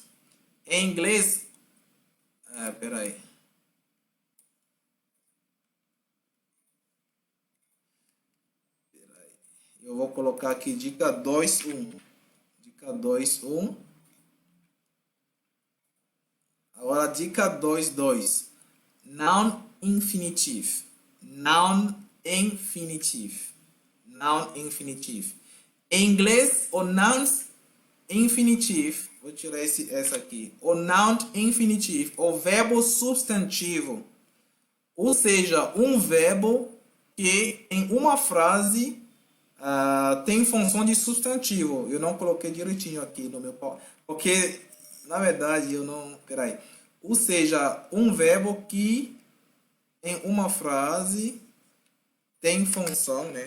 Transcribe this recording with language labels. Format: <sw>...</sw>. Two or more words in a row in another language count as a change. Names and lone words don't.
<pt>Em inglês, peraí. Eu vou colocar aqui dica 2.1. Dica 2.1. Agora dica 2.2.</pt> <en>Noun infinitive. Noun infinitive. Noun infinitive.</en> <pt>Em inglês, o</pt> <en>nouns infinitive,</en> <pt>vou tirar essa aqui.</pt> <en>O noun infinitive,</en> <pt>o verbo substantivo. Ou seja, um verbo que em uma frase tem função de substantivo. Eu não coloquei direitinho aqui no meu pau, porque na verdade eu não. Peraí. Ou seja, um verbo que em uma frase tem função, né?</pt>